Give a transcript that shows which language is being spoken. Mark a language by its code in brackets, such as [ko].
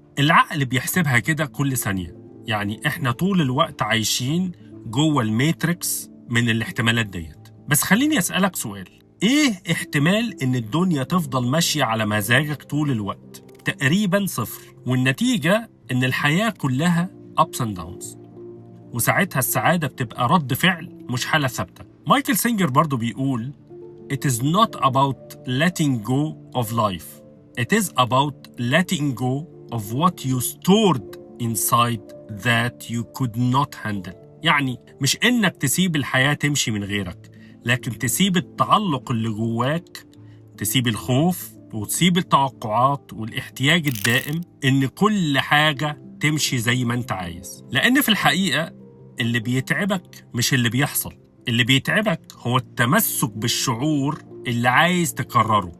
[ar] العقل بيحسبها كده كل ثانية، يعني إحنا طول الوقت عايشين جوه الماتريكس من الاحتمالات ديت. بس خليني أسألك سؤال، إيه احتمال إن الدنيا تفضل ماشية على مزاجك طول الوقت؟ تقريبا 0، والنتيجة إن الحياة كلها [en] ups and downs، [ar] وساعتها السعادة بتبقى رد فعل مش حالة ثابتة. مايكل سينجر برضو بيقول [en] It is not about letting go of life. It is about letting go of what you stored inside that you could not handle. [ar] يعني مش إنك تسيب الحياة تمشي من غيرك، لكن تسيب التعلق اللي جواك، تسيب الخوف وتسيب التوقعات والاحتياج الدائم إن كل حاجة تمشي زي ما أنت عايز. لأن في الحقيقة اللي بيتعبك مش اللي بيحصل، اللي بيتعبك هو التمسك بالشعور اللي عايز تكرره.